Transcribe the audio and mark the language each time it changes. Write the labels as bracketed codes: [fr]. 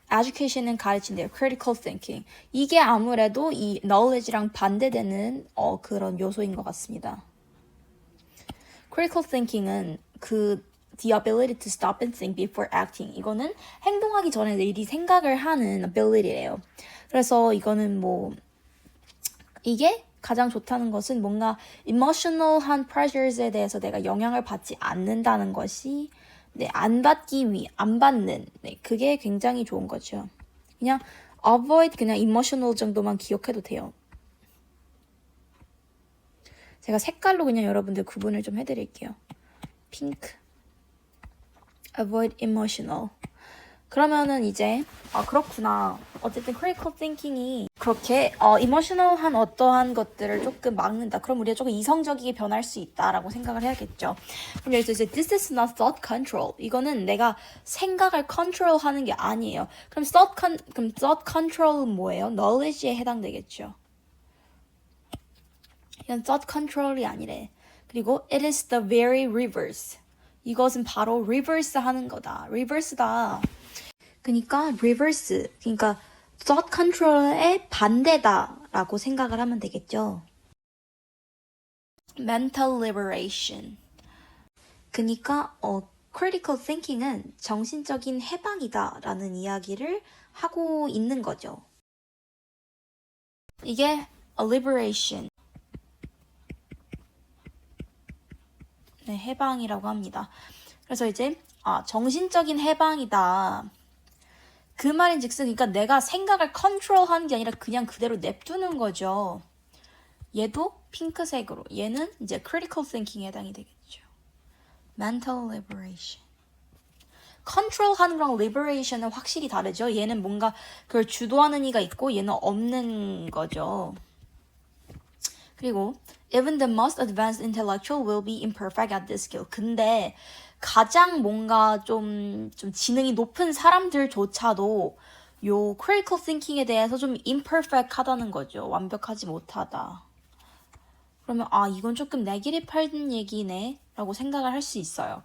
[ko] education은 가르친대요. [en] critical thinking. [ko] 이게 아무래도 이 knowledge랑 반대되는 그런 요소인 것 같습니다. [en] critical thinking은 the ability to stop and think before acting. [ko] 이거는 행동하기 전에 미리 생각을 하는 ability래요. 그래서 이거는 이게 가장 좋다는 것은 뭔가 emotional한 pressures에 대해서 내가 영향을 받지 않는다는 것이 안 받는 그게 굉장히 좋은 거죠. 그냥 avoid 그냥 emotional 정도만 기억해도 돼요. 제가 색깔로 그냥 여러분들 구분을 좀 해드릴게요. [en] 핑크. avoid emotional. [ko] 그러면은 이제 그렇구나. 어쨌든 critical thinking이 그렇게 emotional한 어떠한 것들을 조금 막는다. 그럼 우리가 조금 이성적이게 변할 수 있다라고 생각을 해야겠죠. 그럼 여기서 이제 [en] this is not thought control. [ko] 이거는 내가 생각을 control하는 게 아니에요. 그럼 thought control은 뭐예요? knowledge에 해당되겠죠. 이건 thought control이 아니래. 그리고 [en] it is the very reverse. [ko] 이것은 바로 reverse 하는 거다. reverse다. 그러니까 reverse, 그러니까 thought control의 반대다라고 생각을 하면 되겠죠. [en] mental liberation. [ko] 그러니까 critical thinking은 정신적인 해방이다라는 이야기를 하고 있는 거죠. 이게 [en] a liberation. [ko] 네, 해방이라고 합니다. 그래서 이제 정신적인 해방이다. 그 말인즉슨 그러니까 내가 생각을 컨트롤하는 게 아니라 그냥 그대로 냅두는 거죠. 얘도 핑크색으로. 얘는 이제 critical thinking에 해당이 되겠죠. [en] mental liberation. [ko] 컨트롤하는 거랑 liberation은 확실히 다르죠. 얘는 뭔가 그걸 주도하는 이가 있고 얘는 없는 거죠. 그리고 [en] even the most advanced intellectual will be imperfect at this skill. [ko] 근데 가장 뭔가 좀 지능이 높은 사람들조차도 요 critical thinking에 대해서 좀 imperfect하다는 거죠. 완벽하지 못하다. 그러면 이건 조금 네거티브한 얘기네 라고 생각을 할 수 있어요.